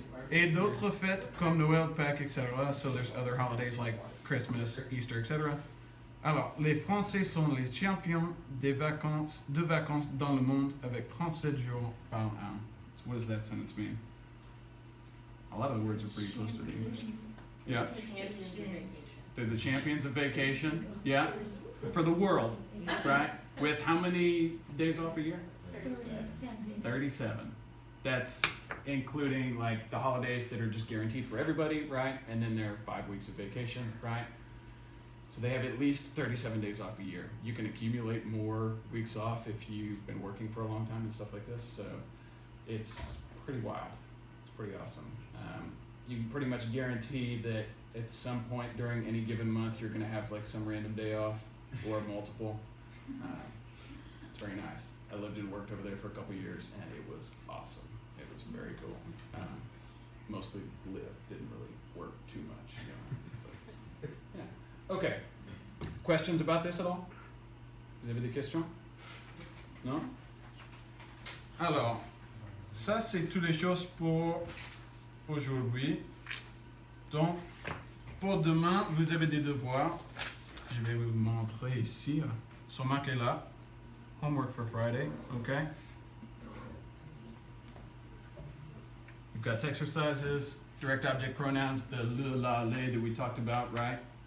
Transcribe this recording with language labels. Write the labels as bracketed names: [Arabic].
[French] Et d'autres fêtes comme Noël, Pâques, etc. [English] So there's other holidays like Christmas, Easter, etc. [French] Alors, les Français sont les champions de vacances dans le monde avec 37 jours par an. [English] So what does that sentence mean? A lot of the words are pretty close to the English. Yeah. They're the champions of vacation. Yeah. For the world, right? With how many days off a year? 37. That's including like the holidays that are just guaranteed for everybody, right? And then there are 5 weeks of vacation, right? So they have at least 37 days off a year. You can accumulate more weeks off if you've been working for a long time and stuff like this. So it's pretty wild. It's pretty awesome. You can pretty much guarantee that at some point during any given month you're going to have like some random day off or multiple. It's very nice. I lived and worked over there for a couple years and it was awesome. It was very cool. Mostly lived, didn't really work too much. You know. But, yeah. Okay. Questions about this at all? [French] Vous avez des questions? Non? Alors, ça c'est toutes les choses pour aujourd'hui. Donc, pour demain, vous avez des devoirs. Je vais vous montrer ici. Sont marqués là. [English] Homework for Friday, okay? You've got exercises, direct object pronouns, the le, la, les that we talked about, right?